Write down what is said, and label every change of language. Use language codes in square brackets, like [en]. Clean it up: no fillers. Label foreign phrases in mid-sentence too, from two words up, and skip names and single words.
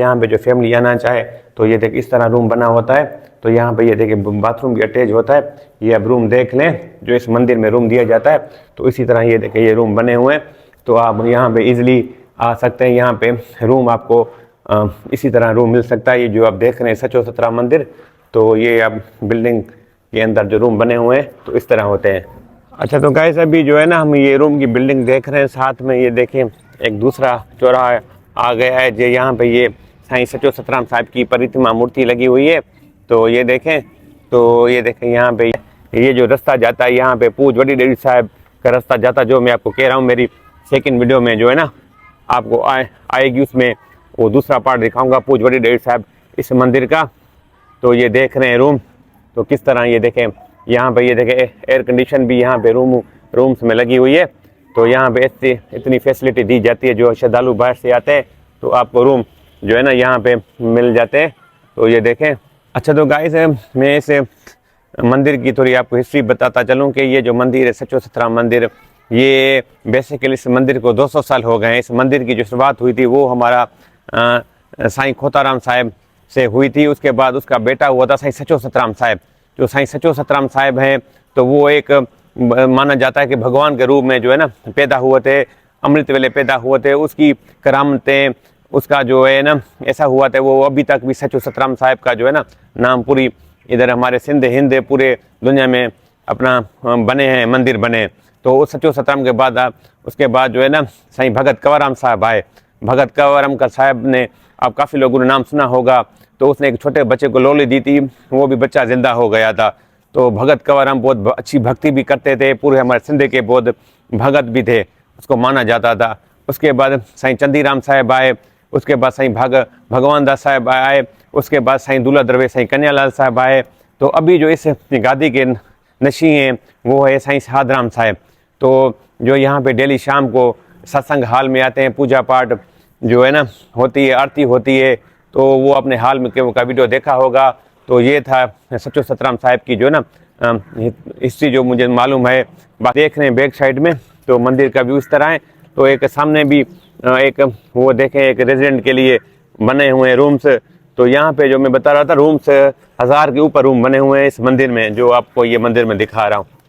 [hi] यहाँ पे जो फैमिली आना चाहे तो ये देख इस तरह रूम बना होता है। तो यहाँ पे ये देखें बाथरूम भी अटैच होता है। ये अब रूम देख लें जो इस मंदिर में रूम दिया जाता है। तो इसी तरह ये देखें ये रूम बने हुए हैं। तो आप यहाँ पे इजीली आ सकते हैं। यहाँ पे रूम आपको इसी तरह रूम मिल सकता है। ये जो आप देख रहे हैं सचो सतराम मंदिर, तो ये अब बिल्डिंग के अंदर जो रूम बने हुए हैं तो इस तरह होते हैं। अच्छा, तो गाइस अभी जो है ना हम ये रूम की बिल्डिंग देख रहे हैं, साथ में ये देखें एक दूसरा चौराहा आ गया है। जो यहाँ पे ये साईं सचो सतराम साहब की प्रतिमा मूर्ति लगी हुई है। तो ये देखें यहाँ पे ये जो रास्ता जाता है यहाँ पे पूज वडी डेरी साहब का रास्ता जाता, जो मैं आपको कह रहा हूँ मेरी [en] second video [hi] में जो है ना आपको आएगी, उसमें वो दूसरा पार्ट दिखाऊंगा पूज वडी डेरी साहब इस मंदिर का। तो ये देख रहे हैं रूम, तो किस तरह ये देखें यहाँ पे, ये देखें [en] air condition [hi] भी यहाँ पे रूम्स में लगी हुई है। तो यहाँ पे इतनी फैसिलिटी दी जाती है, जो श्रद्धालु बाहर से आते हैं तो आपको रूम जो है ना यहाँ पे मिल जाते हैं। तो ये देखें। अच्छा तो गाइस मैं इस मंदिर की थोड़ी आपको हिस्ट्री बताता चलूँ कि ये जो मंदिर है सचो सतराम मंदिर, ये बेसिकली इस मंदिर को 200 साल हो गए हैं। इस मंदिर की जो शुरुआत हुई थी वो हमारा साईं खोताराम साहब से हुई थी। उसके बाद उसका बेटा हुआ था साईं सचो सतराम साहब। जो साईं सचो सतराम साहब हैं तो वो एक माना जाता है कि भगवान के रूप में जो है ना पैदा हुए थे, अमृत वेले पैदा हुए थे। उसकी करामतें, उसका जो है ना ऐसा हुआ था, वो अभी तक भी सचो सतराम साहब का जो है ना नाम पूरी इधर हमारे सिंध हिंद पूरे दुनिया में अपना बने हैं, मंदिर बने। तो उस सचो सतराम के बाद उसके बाद जो है ना साईं भगत कंवरराम साहब आए। भगत कंवरराम का साहब ने, आप काफ़ी लोगों ने नाम सुना होगा, तो उसने एक छोटे बच्चे को लोली दी थी, वो भी बच्चा जिंदा हो गया था। तो भगत कंवरराम बहुत अच्छी भक्ति भी करते थे, पूरे हमारे सिंध के बहुत भगत भी थे, उसको माना जाता था। उसके बाद साईं चंदीराम साहब आए, उसके बाद साईं भगवान दास साहब आए, उसके बाद साईं दूल्हा दरवेश साईं कन्यालाल साहब आए। तो अभी जो इस गादी के नशी हैं वो है साईं साधराम साहब। तो जो यहाँ पे डेली शाम को सत्संग हाल में आते हैं, पूजा पाठ जो है ना होती है, आरती होती है, तो वो अपने हाल में का वीडियो देखा होगा। तो ये था सचो सतराम साहब की जो ना हिस्ट्री जो मुझे मालूम है। देख रहे हैं [en] back side [hi] में तो मंदिर का व्यू इस तरह है। तो एक सामने भी एक वो देखें एक रेजिडेंट के लिए बने हुए हैं रूम्स। तो यहाँ पे जो मैं बता रहा था रूम्स 1000 के ऊपर रूम बने हुए हैं इस मंदिर में, जो आपको ये मंदिर में दिखा रहा हूँ।